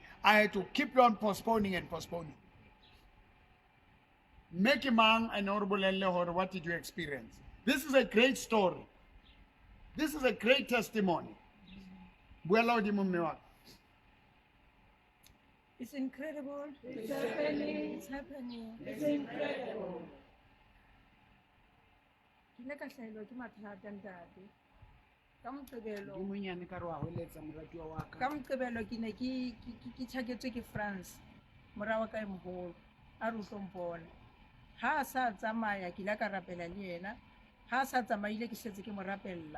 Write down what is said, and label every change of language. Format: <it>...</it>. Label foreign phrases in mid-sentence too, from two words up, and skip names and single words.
<en>I had to keep on postponing and postponing. Make a man an honorable and what did you experience? This is a great story. This is a great testimony. It's incredible. It's happening. It's happening. It's incredible.</en> <st>Ka Moqebelo ke ne ke tshaketswe ke France mora wa ka e moholo a re tlo mpona ha sa tsamaya ke la ka rapela le yena ha sa tsamaile ke setse ke mo rapella</st>